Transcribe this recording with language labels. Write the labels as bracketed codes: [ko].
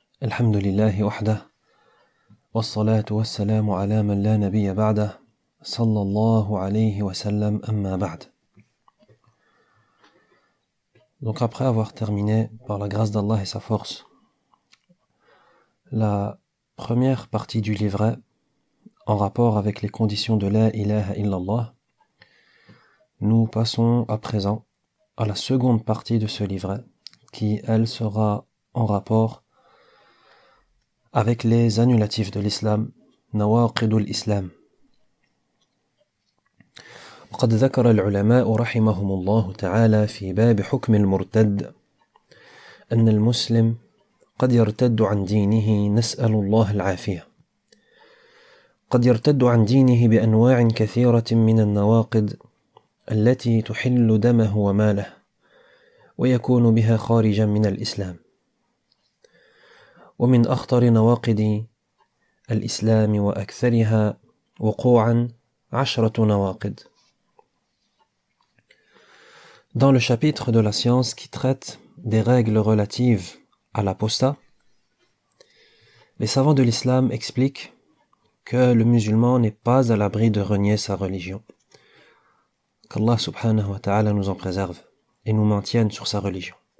[ar] الحمد لله وحده والصلاة والسلام على من لا نبي بعده صلى الله عليه وسلم أما بعد. [fr] Donc après avoir terminé par la grâce d'Allah et sa force la première partie du livret en rapport avec les conditions de la ilaha illallah, nous passons à présent à la seconde partie de ce livret qui, elle, sera en rapport avec les annulatifs de l'islam, nawaqid al-islam. [ar] وقد ذكر العلماء رحمهم الله تعالى في باب حكم المرتد أن المسلم قد يرتد عن دينه نسأل الله العافية. قد يرتد عن دينه بأنواع كثيرة من النواقض التي تحل دمه وماله ويكون بها خارجا من الإسلام. ومن أخطر نواقض الإسلام وأكثرها وقوعا 10 نواقض. [fr] Dans le chapitre de la science qui traite des règles relatives à l'apostat, les savants de l'islam expliquent que le musulman n'est pas à l'abri de renier sa religion. Qu'Allah subhanahu wa ta'ala nous en préserve et nous maintienne sur sa religion.